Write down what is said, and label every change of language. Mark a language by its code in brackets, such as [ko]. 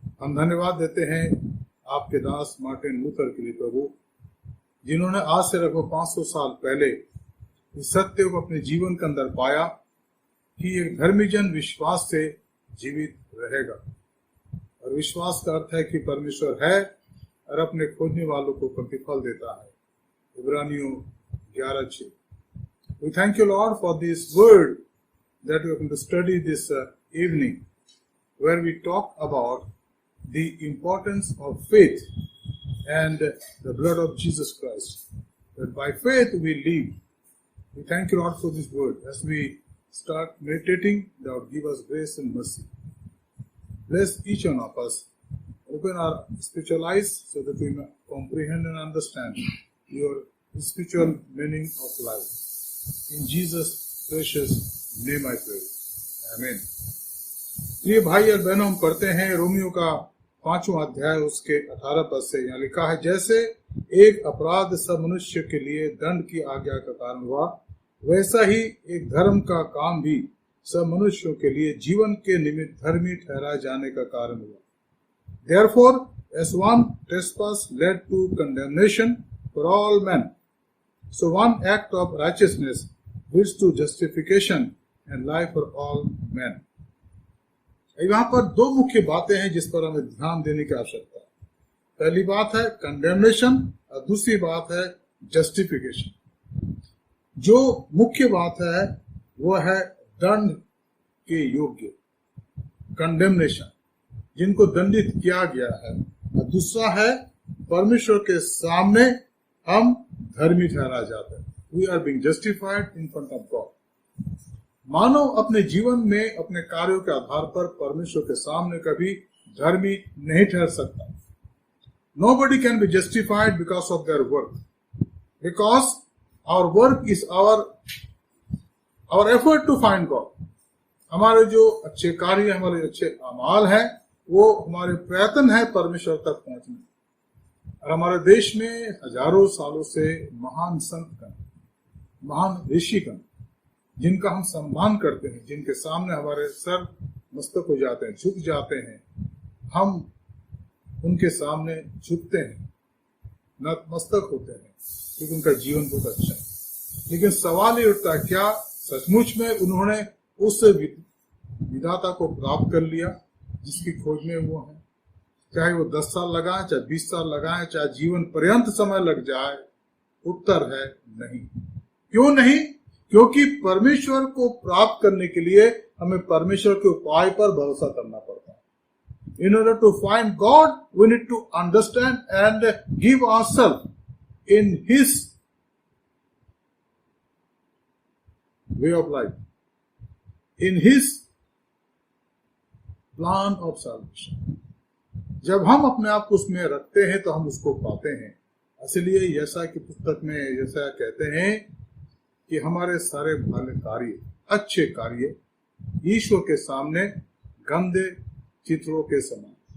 [hi] हम धन्यवाद देते हैं आपके दास मार्टिन लूथर के लिए प्रभु, जिन्होंने आज से लगभग 500 साल पहले इस सत्य को अपने जीवन के अंदर पाया कि एक धर्मी जन विश्वास से जीवित रहेगा। और विश्वास का अर्थ है कि परमेश्वर है और अपने खोजने वालों को प्रतिफल देता है। इब्रानियों 11:6। [en] We thank you, Lord, for this word that we are going to study this evening, where we talk about the importance of faith and the blood of Jesus Christ. That by faith we live. We thank you, Lord, for this word. As we start meditating, Lord, give us grace and mercy. Bless each one of us. Open our spiritual eyes so that we may comprehend and understand your spiritual meaning of life. In Jesus' precious name I pray. Amen. [hi] प्रिय भाई और बहनों, हम पढ़ते हैं Romeo का 5वां अध्याय उसके 18 पद से। यहाँ लिखा है, जैसे एक अपराध सब मनुष्य के लिए दंड की आज्ञा का कारण हुआ, वैसा ही एक धर्म का काम भी सब मनुष्यों के लिए जीवन के निमित्त धर्मी ठहराए जाने का कारण हुआ। [en] Therefore, as one trespass led to condemnation for all men, so one act of righteousness leads to justification and life for all men. [hi] यहाँ पर दो मुख्य बातें हैं जिस पर हमें ध्यान देने की आवश्यकता है। पहली बात है कंडेमनेशन और दूसरी बात है जस्टिफिकेशन। जो मुख्य बात है वो है दंड के योग्य, कंडेमनेशन, जिनको दंडित किया गया है। और दूसरा है परमेश्वर के सामने हम धर्मी ठहरा जाते हैं, [en] We are being justified in front of God. [hi] मानव अपने जीवन में अपने कार्यों के आधार पर परमेश्वर के सामने कभी धर्मी नहीं ठहर सकता। [en] Nobody can be justified because of their work, because our work is our effort to find God. [hi] हमारे जो अच्छे कार्य, हमारे अच्छे अमाल हैं, वो हमारे प्रयत्न है परमेश्वर तक पहुंचने। और हमारे देश में हजारों सालों से महान संतगण, महान ऋषिगण, जिनका हम सम्मान करते हैं, जिनके सामने हमारे सर मस्तक हो जाते हैं, झुक जाते हैं, हम उनके सामने झुकते हैं, नतमस्तक होते हैं, क्योंकि उनका जीवन बहुत अच्छा है। लेकिन सवाल ये उठता है, क्या सचमुच में उन्होंने उस विधाता को प्राप्त कर लिया जिसकी खोज में वो है? चाहे वो 10 साल लगाए, चाहे 20 साल लगाए, चाहे जीवन पर्यंत समय लग जाए, उत्तर है नहीं। क्यों नहीं? क्योंकि परमेश्वर को प्राप्त करने के लिए हमें परमेश्वर के उपाय पर भरोसा करना पड़ता है। [en] In order to find God, we need to understand and give ourselves in His way of life, in His plan of salvation. [hi] जब हम अपने आप को उसमें रखते हैं तो हम उसको पाते हैं। इसलिए यशायाह की पुस्तक में यशायाह कहते हैं कि हमारे सारे भले कार्य, अच्छे कार्य ईश्वर के सामने गंदे चित्रों के समान।